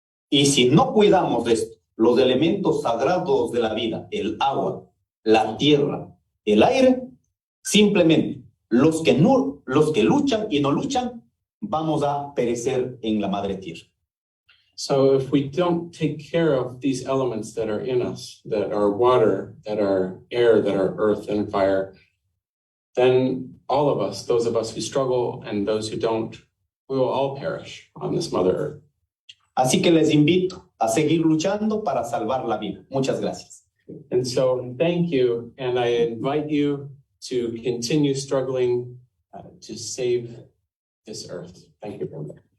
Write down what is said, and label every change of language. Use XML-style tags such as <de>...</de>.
<es>Y si no cuidamos de esto, los elementos sagrados de la vida, el agua, la tierra, el aire, simplemente los que luchan y no luchan, vamos a perecer en la madre tierra.</es> <en>So if we don't take care of these elements that are in us, that are water, that are air, that are earth and fire, then all of us, those of us who struggle and those who don't, we will all perish on this Mother Earth.</en> <es>Así que les invito a seguir luchando para salvar la vida. Muchas gracias.</es> <en>And so thank you, and I invite you to continue struggling to save this earth. Thank you very much.</en>